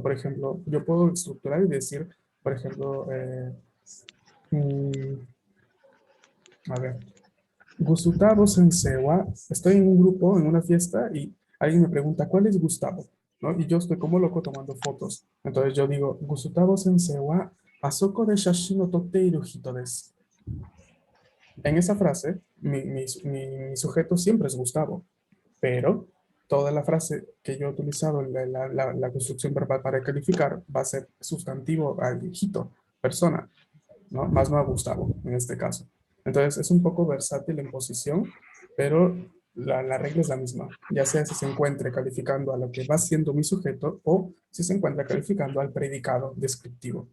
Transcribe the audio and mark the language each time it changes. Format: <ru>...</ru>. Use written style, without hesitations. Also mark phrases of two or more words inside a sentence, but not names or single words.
<es>Por ejemplo, yo puedo estructurar y decir, por ejemplo, mm, a ver,</es> <ja>グスタボ先生は,</ja> <es>estoy en un grupo, en una fiesta, y alguien me pregunta, ¿cuál es Gustavo? ¿No? Y yo estoy como loco tomando fotos. Entonces yo digo,</es> <ja>グスタボ先生は、あそこで写真の撮っている人です.</ja> <es>En esa frase, mi sujeto siempre es Gustavo, pero toda la frase que yo he utilizado, la construcción verbal para calificar, va a ser sustantivo al hito, persona, ¿no? Más no a Gustavo, en este caso. Entonces, es un poco versátil en posición, pero la regla es la misma, ya sea si se encuentre calificando a lo que va siendo mi sujeto o si se encuentra calificando al predicado descriptivo.</es>